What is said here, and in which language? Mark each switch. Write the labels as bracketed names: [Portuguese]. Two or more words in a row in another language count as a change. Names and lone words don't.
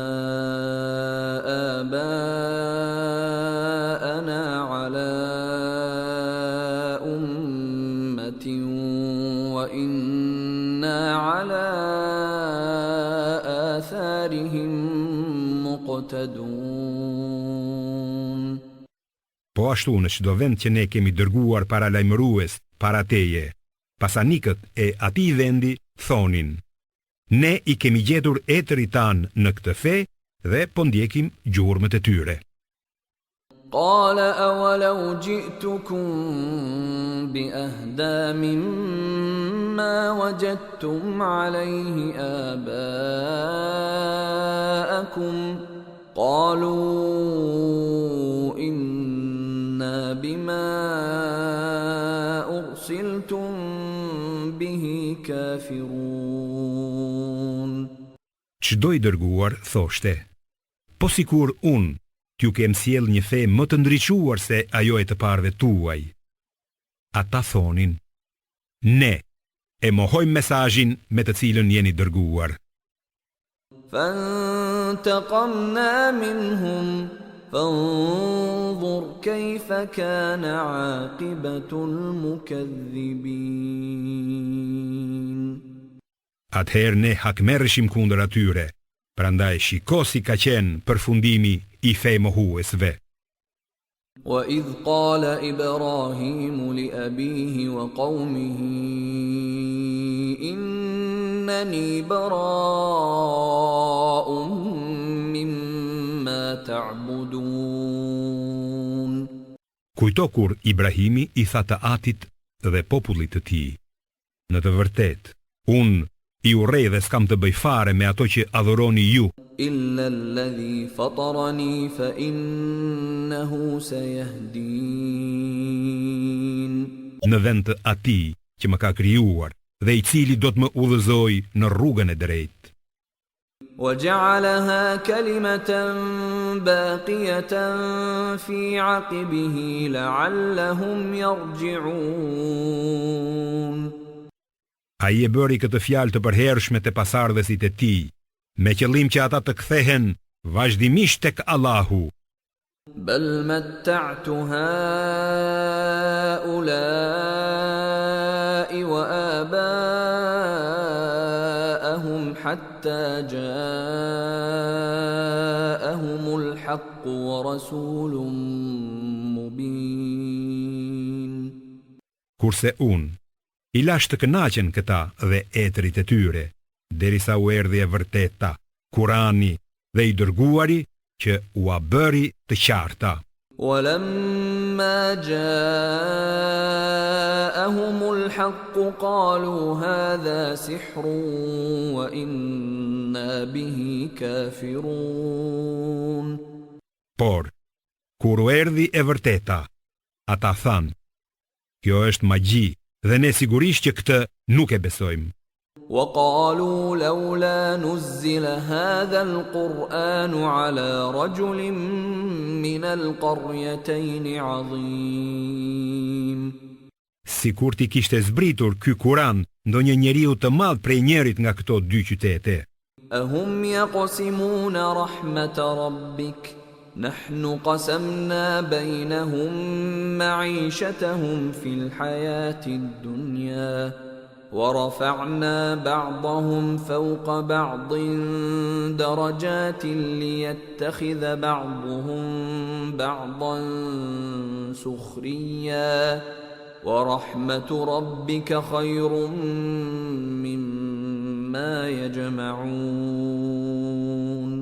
[Arabic] آباءنا على أمة وإنا على آثارهم مقتدون. [Albanian] Po ashtu në çdo vend që ne kemi dërguar paralajmërues para teje, pasanikët e atij vendi thonin, ne I kemi gjetur etërit tanë në këtë fe dhe po ndjekim gjurmët e tyre. [Arabic] قال أولو جئتكم بأهدى مما وجدتم عليه آباءكم قالوا إنا بما أرسلتم به كافرون. [Albanian] Çdo I dërguar thoshte, po sikur unë t'ju kem sjell një fe më të ndriçuar se ajo e të parëve tuaj. Ata thonin: Ne e mohojmë mesazhin me të cilën jeni dërguar. [Arabic] فانتقمنا منهم فانظر كيف كان عاقبة المكذبين. [Albanian] Atëherë ne hakmerreshim kundër atyre, prandaj shiko si ka qenë përfundimi i fejmohuesve. [Arabic] وإذ قال إبراهيم لأبيه وقومه إنني براء مما تعبدون. [Albanian] Kujto kur Ibrahimi i tha të Atit dhe popullit të tij: Në të vërtetë, unë i urrej dhe s'kam të bëj fare me ato që adhuroni ju, [Arabic] إلا الذي فطرني فإنه سيهدين. [Albanian] në vend të Atij që më ka krijuar dhe i cili do të më udhëzoj në rrugën e drejtë. [Arabic] وجعلها كلمة باقية في عقبه لعلهم يرجعون. [Albanian] Ai e bëri këtë fjalë të përhershme te pasardhësit e tij, me qëllim që ata të kthehen vazhdimisht tek Allahu. [Arabic] بل متعت هؤلاء وآباءهم حتى جاءهم الحق ورسول مبين. [Albanian] Kurse unë i lash të kënaqen këta dhe etrit e tyre, derisa u erdhi e vërteta, Kurani dhe i dërguari që u a bëri të qarta. [Arabic] ولما جاءهم الحق قالوا هذا سحر وإنا به كافرون. [Albanian] Por, kur u erdhi e vërteta, ata thanë: Kjo është magji dhe ne sigurisht që këtë nuk e besojmë. [Arabic] وقالوا لولا نزل هذا القرآن على رجل من القريتين عظيم. [Albanian] Sikur ti kishte zbritur ky Kur'an ndonjë njeriu të madh prej njërit nga këto dy qytete. [Arabic] أهم يقسمون رحمة ربك نحن قسمنا بينهم معيشتهم في الحياة الدنيا ورفعنا بعضهم فوق بعض درجات ليتخذ بعضهم بعضا سخريا ورحمة ربك خير مما يجمعون.